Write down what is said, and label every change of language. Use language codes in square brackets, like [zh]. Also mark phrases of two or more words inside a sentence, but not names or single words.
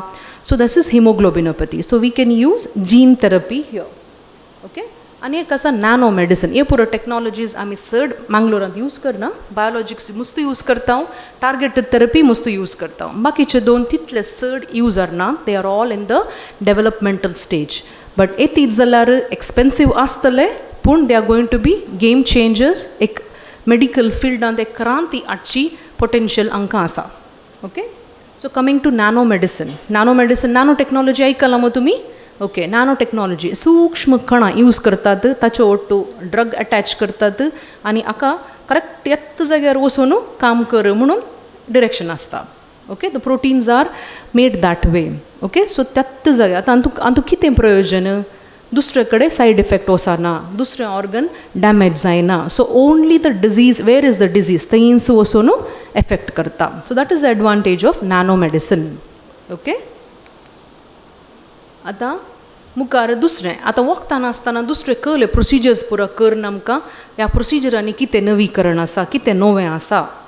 [en] So that is hemoglobinopathy. So we can use gene therapy here. [kok] ओके, आनी एक आसा [en] nano medicine. [kok] हे पुरो टेक्नॉलॉजीज आमी चड मँगलोरांत यूज करना. बायोलॉजिक्स मस्त यूज करता, [en] targeted therapy [kok] मस्त यूज करता. बाकीचे दोन तितले चड यूज आरना. [en] They are all in the developmental stage. But [kok] येतीच जाल्यार [en] expensive [kok] आसतले, पूण [en] They are going to be game changers. [kok] एक मेडिकल फिल्डांत एक क्रांती हाडची पोटेन्शियल हांकां आसा. [en] Okay, so coming to nano medicine. Nano technology [kok] आयकलां मग तुमी? ओके, [en] nano technology [kok] सूक्ष्म कणां यूज करतात, ताचे ओट्टू [en] drug attach [kok] करतात आनी हाका करेक्ट येत्त जाग्यार वचून काम कर म्हणून डिरेक्शन आसता. [en] Okay, the proteins are made that way. Okay, so [kok] त्यात्त जाग्यार आतां हातूंत कितें प्रयोजन? दुसरे कडेन [en] side effect [kok] वचना, दुसरें [en] organ damage [kok] जायना. [en] So only the disease, where is the disease, [kok] थंयच वचून एफेक्ट करता. [en] So that is the advantage of nano medicine. Okay, [kok] आतां मुखार दुसरें, आतां वखदां आसतना दुसरे कसले प्रोसिजर्स पुरो करन आमकां ह्या प्रोसिजरांनी कितें नवीकरण आसा, कितें नवें आसा.